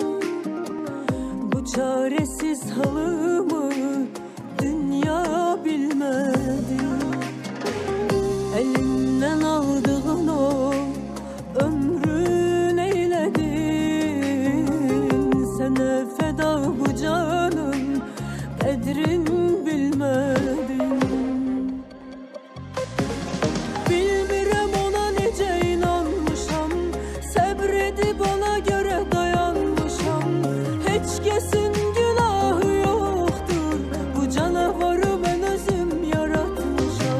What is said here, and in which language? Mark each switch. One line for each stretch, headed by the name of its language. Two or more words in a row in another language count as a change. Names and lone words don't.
Turkish: Bu çaresiz halımı dünya bilmedi. Elimden aldığın o ömrün eyledin. Sana feda bu canın kadrin bilmedin.
Azerbaijani: Bilmirəm ona necə inanmışam, səbredib ona görə dayanmışam. Heç kəsin günahı yoxdur, bu canavarı mən özüm yaratmışam.